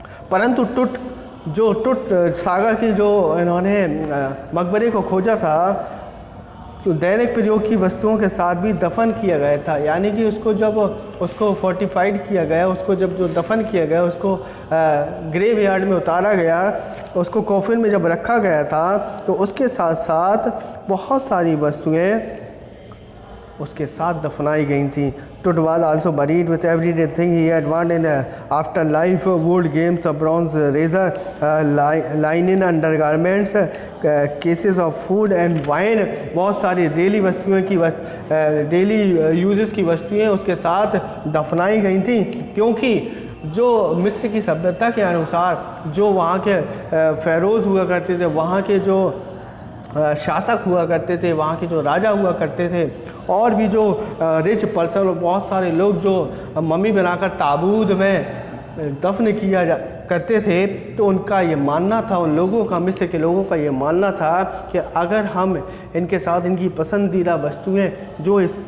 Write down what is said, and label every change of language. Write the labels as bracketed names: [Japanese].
[Hindi] परंतु टुट सागर की जो इन्होंने मकबरे को खोजा था, तो दैनिक प्रयोग की वस्तुओं के साथ भी दफन किया गया था, यानी कि उसको जब उसको फोर्टिफाइड किया गया, उसको जब जो दफन किया गया, उसको ग्रेव यार्ड में उतारा गया, उसको कॉफिन में जब रखा गया था, तो उसके साथ साथ बहुत सारी वस्तुएं उसके साथ दफनाई गई थी। [English] Tut was also buried with everyday thing he had won in afterlife, wood games, a bronze razor, linen undergarments, cases of food and wine। [Hindi] बहुत सारी डेली वस्तुएं की डेली यूजेस की वस्तुएं उसके साथ दफनाई गई थी, क्योंकि जो मिस्र की सभ्यता के अनुसार जो वहाँ के फ़ैरोज़ हुआ करते थे, वहाँ के जो शासक हुआ करते थे, वहाँ के जो राजा हुआ करते थे, और भी जो रिच पर्सन, बहुत सारे लोग जो मम्मी बनाकर ताबूत में दफन किया करते थे, तो उनका ये मानना था, उन लोगों का, मिस्र के लोगों का ये मानना था कि अगर हम इनके साथ इनकी पसंदीदा वस्तुएं जो